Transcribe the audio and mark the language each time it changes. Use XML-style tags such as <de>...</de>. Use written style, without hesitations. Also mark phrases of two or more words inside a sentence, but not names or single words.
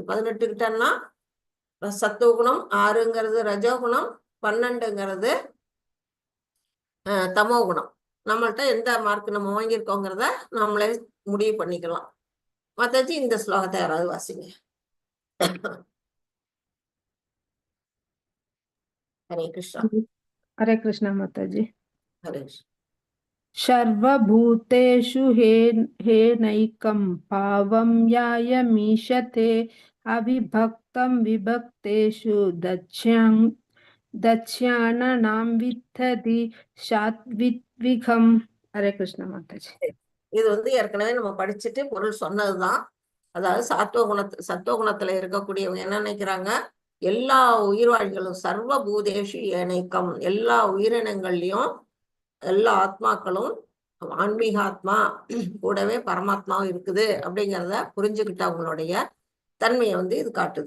<ta>18 கிட்டன்னா சத்துவகுணம், 6ங்கிறது ரஜோகுணம், 12ங்கிறது தமோ குணம். நம்மள்ட்ட எந்த மார்க் நம்ம வாங்கியிருக்கோங்கிறத நம்மளே முடிவு பண்ணிக்கலாம். மாதாஜி, இந்த ஸ்லோகத்தை யாராவது வாசிங்க. ஹரே கிருஷ்ணா.</ta> <hi>हरे कृष्णा माताजी।</hi> <ta>ஹரே கிருஷ்ணா.</ta> <sa>सर्वभूतेषु हे नैकं भावं यायमीशते अविभक्तं विभक्तेषु दक्ष्याणां विद्धति சாத்விகம்.</sa> <ta>ஹரே கிருஷ்ண மாதாஜி. இது வந்து ஏற்கனவே நம்ம படிச்சுட்டு பொருள் சொன்னதுதான். அதாவது சத்துவகுணத்துல இருக்கக்கூடியவங்க என்ன நினைக்கிறாங்க, எல்லா உயிர்வாழிகளும்</ta> <sa>सर्व भूतेषु एनैकम्,</sa> <ta>எல்லா உயிரினங்கள்லயும் எல்லா ஆத்மாக்களும் ஆன்மீக ஆத்மா கூடவே பரமாத்மாவும் இருக்குது அப்படிங்கிறத புரிஞ்சுக்கிட்ட அவங்களுடைய தன்மையை வந்து இது காட்டுது.</ta>